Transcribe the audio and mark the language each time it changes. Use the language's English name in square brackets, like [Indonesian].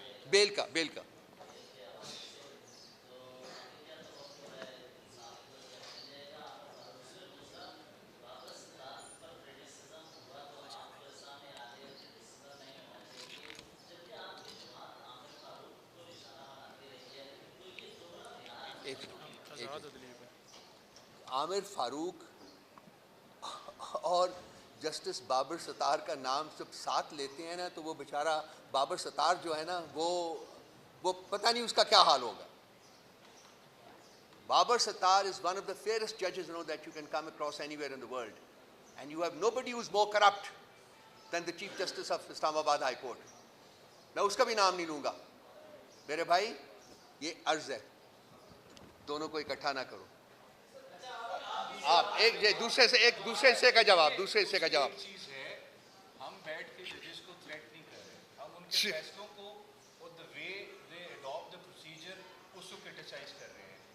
[Urdu] بیل کا عامر فاروق اور جسٹس بابر ستار کا نام جب ساتھ لیتے ہیں نا تو وہ بیچارہ بابر ستار جو ہے نا وہ پتہ نہیں اس کا کیا حال ہوگا. [English] Babar Sattar is one of the fairest judges that you can come across anywhere in the world, and you have nobody who's more corrupt than the Chief Justice of Islamabad High Court. [Urdu] میں اس کا بھی نام نہیں لوں گا. میرے بھائی یہ عرض ہے، دونوں کو اکٹھا نہ کرو. آپ ایک دوسرے حصے کا جواب چیز ہے، ہم بیٹھ کے ججز کو تھریٹ نہیں کر رہے، ہم ان کے فیصلوں کو اور [English] the way they adopt the procedure [Urdu] اس کو کرٹیسائز کر رہے ہیں.